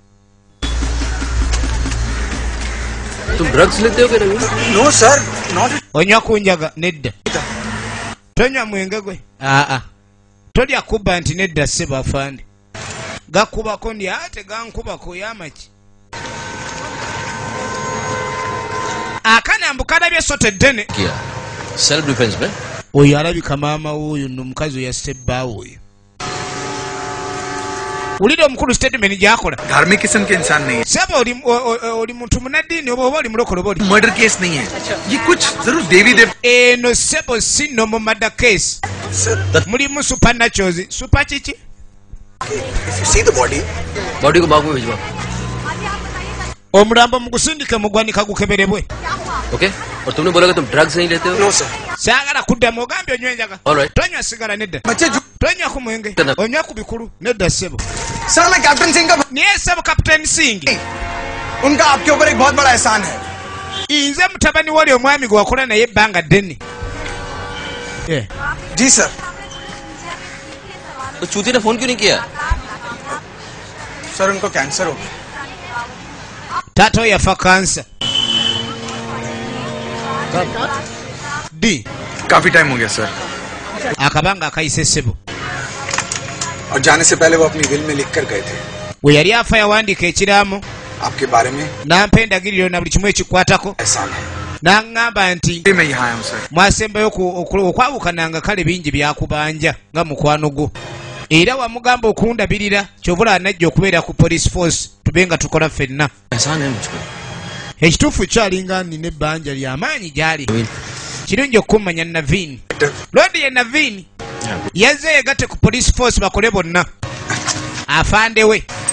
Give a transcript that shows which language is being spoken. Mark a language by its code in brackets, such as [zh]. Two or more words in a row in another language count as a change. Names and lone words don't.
[lg] onywa kunjaga nedda tonywa mwenge gwe tolya kubba nti nedda ssebo afande gakubako ndi ate gankubako yamaki akanambu kalabye essoto eddene oyo alabika maama w'oyo nomukazi oyo yasse ebbaawo oyo wulira omukulu statement gy'akola [hi] धार्मिक किस्म के इंसान नहीं है [lg] sebo oli muntu munaddiini oba oli mulokole oba oli [hi] मर्डर केस नहीं है ये कुछ जरूर देवी देव [lg] eno sebo si nomo [en] murder case [lg] mulimu [en] supernatural super [lg] kiki [en] see the body [hi] बॉडी को बाग में भिजवा [lg] omulambo mugusindike mugwanika gukeberebwe [hi] ओके और तुमने बोला कि तुम ड्रग्स नहीं लेते हो [en] no sir [lg] saagala kuddamu ogambye onywa enjaga tonywa sigala nedda tonywa ku mwenge onywa ku bikulu nedda ssebo [hi] सर मैं कैप्टन सिंह का [lg] niye ssebo kapitaani singi [hi] उनका आपके ऊपर एक बहुत बड़ा एहसान है [lg] nze mutabani wali omwami gwe wakola naye ebbanga ddene [hi] जी सर तो चूती ने फोन क्यों नहीं किया सर उनको कैंसर हो गया [lg] taata we yafa kansa d [hi] काफी टाइम हो गया सर [lg] akabanga akayise ssebo [hi] और जाने से पहले वो अपनी विल में लिख कर गए थे [lg] we yali afa yawandiika ekiraamo [hi] आपके बारे में [lg] nampa endagiriro na buli kimu ekikwatako [hi] एहसान है [lg] n'aŋŋamba nti [hi] मैं यहाँ आया हूँ सर [lg] mwasembayo okwawukananga kale bingi byakubanja nga mukwano gwo era wamugamba okundabirira kyobula anajja okubeera ku [en] police force [lg] tube nga tukola ffenna ekituufu kyalinga nina ebbanja ly'amaanyi gyali kirungi okummanya Naveen lodi ye Naveen yazze yegatte ku [en] police force [lg] bakole bonna afande we